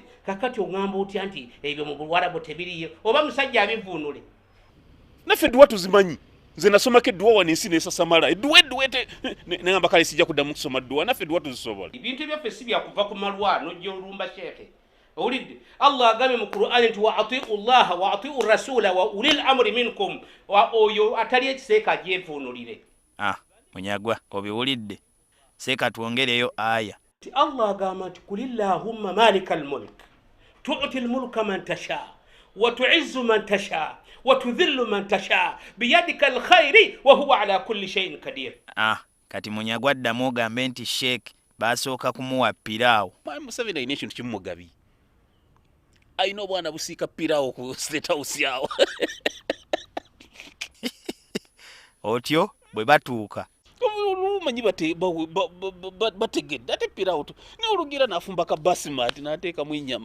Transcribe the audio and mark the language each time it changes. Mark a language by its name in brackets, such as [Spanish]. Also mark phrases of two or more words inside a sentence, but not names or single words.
[Ganda] Kakati ongamba otya nti ebyo mu Buwarabu tebiriyo oba musajja abivuunule. Naffe Dduwa tuzimanyi. Nze nasomako Dduwa wano ensi n'esasamala. Dduwa nengamba kale sijja kuddamu kusoma Dduwa. Naffe Dduwa tuzisobola. Ebintu byaffe si byakuva ku malwa n'ojja olumba sheeke. Owulidde? Allah agambye mu Qur'an nti [Arabic] وأطيعوا الله وأطيعوا الرسول وأولي الأمر منكم. [Ganda] Oyo atali ekiseeka agyevuunulire. Munyagwa obiwulidde? Seeka twongereyo aya. Allah agamba nti [Arabic] قل اللهم مالك الملك تؤتي الملك من تشاء وتعز من تشاء وتذل من تشاء بيدك الخير وهو على كل شيء قدير. [Ganda] Kati Munyagwa ddamu ogambe nti Sheikh basooka kumuwa piraawo. Museveni alina ekintu kimugabi. Alina obwana busiika piraawo ku State House yawo. Otyo bwe batuuka. Manyi bategedde ate piraawo ne olugira n'afumba ka basimati n'ateekamu ennyama.